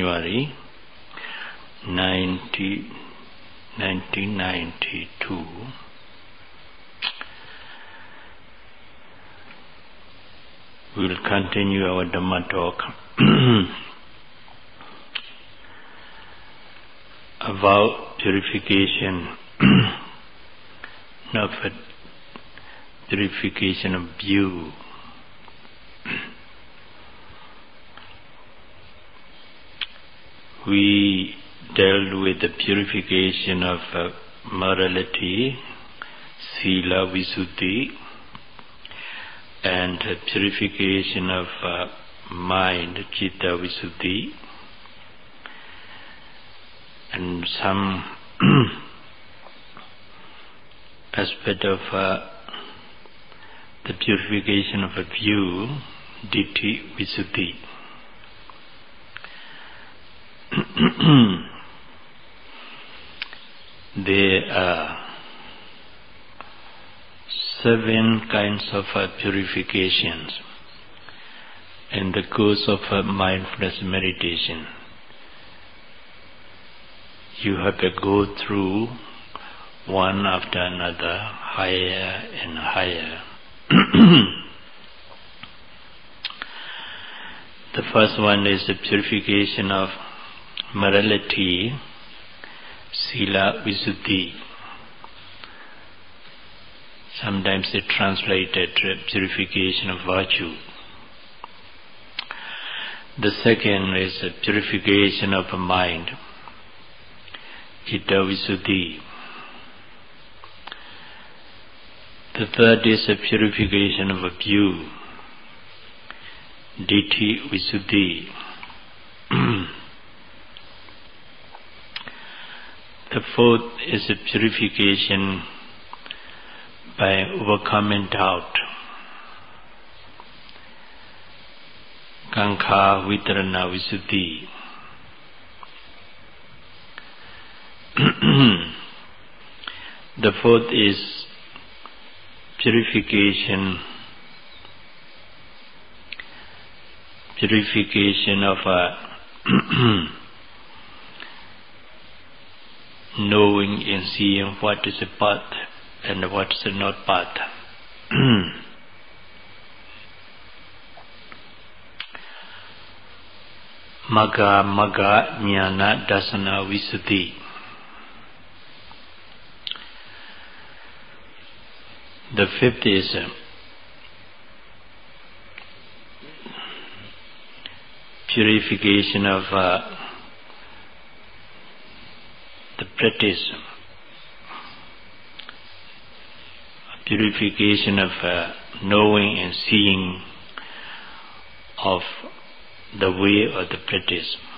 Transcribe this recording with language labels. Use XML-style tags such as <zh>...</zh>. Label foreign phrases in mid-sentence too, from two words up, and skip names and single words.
<en>We will continue our Dhamma talk about purification of purification of view. We dealt with the purification of morality,</en> <pi>sila visuddhi,</pi> <en>and purification of mind,</en> <pi>citta visuddhi,</pi> <en>and some aspect of the purification of a view,</en> <pi>ditthi visuddhi.</pi> <en>There are 7 kinds of purifications in the course of mindfulness meditation. You have to go through one after another, higher and higher. The first one is the purification of morality,</en> <pi>sila visuddhi.</pi> <en>Sometimes it translated purification of virtue. The second is the purification of the mind,</en> <pi>citta visuddhi.</pi> <en>The third is the purification of a view,</en> <pi>ditthi visuddhi.</pi> <en>The fourth is the purification by overcoming doubt,</en> <pi>kankha vitarana visuddhi.</pi> <en>The fourth is purification of knowing and seeing what is a path and what is not path.</en> <pi>Magga jnana dasana visuddhi.</pi> <en>The fifth is purification of the practice, purification of knowing and seeing of the way of the practice.</en>